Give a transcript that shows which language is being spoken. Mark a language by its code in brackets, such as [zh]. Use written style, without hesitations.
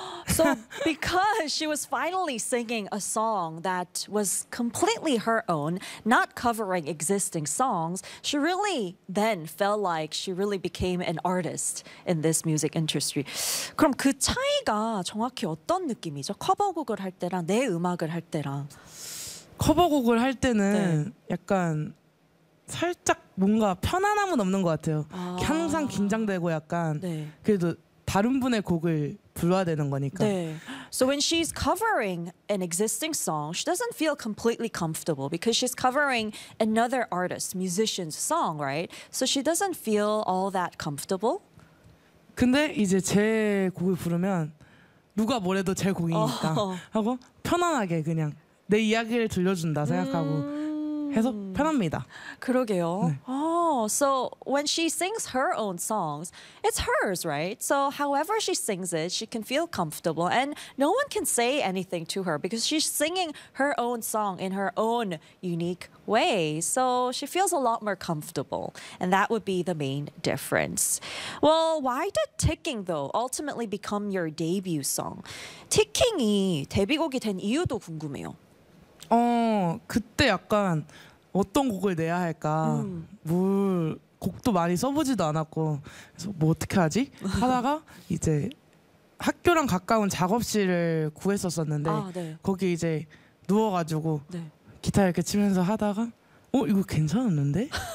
[en] So because she was finally singing a song that was completely her own, not covering existing songs, she really then felt like she really became an artist in this music industry. [ko] 그럼 그 차이가 정확히 어떤 느낌이죠? 커버곡을 할 때랑 내 음악을 할 때랑. 커버곡을 할 때는 약간 살짝 뭔가 편안함은 없는 것 같아요. 항상 긴장되고 약간 그래도 다른 분의 곡을 불러야 되는 거니까. 네. [en] So when she's covering an existing song, she doesn't feel completely comfortable because she's covering another artist, musician's song, right? So she doesn't feel all that comfortable. [ko] 근데 이제 제 곡을 부르면 누가 뭐래도 제 곡이니까 하고 편안하게 그냥 내 이야기를 들려준다 생각하고 해서 편합니다. 그러게요. 네. [en] Oh, so when she sings her own songs, it's hers, right? So however she sings it, she can feel comfortable and no one can say anything to her because she's singing her own song in her own unique way. So she feels a lot more comfortable and that would be the main difference. Well, why did Ticking though ultimately become your debut song? [ko] Ticking이 데뷔곡이 된 이유도 궁금해요. 그때 약간 어떤 곡을 내야 할까 뭘 곡도 많이 써보지도 않았고 그래서 뭐 어떻게 하지? 하다가 이제 학교랑 가까운 작업실을 구했었었는데 거기 이제 누워가지고 기타 이렇게 치면서 하다가 이거 괜찮았는데?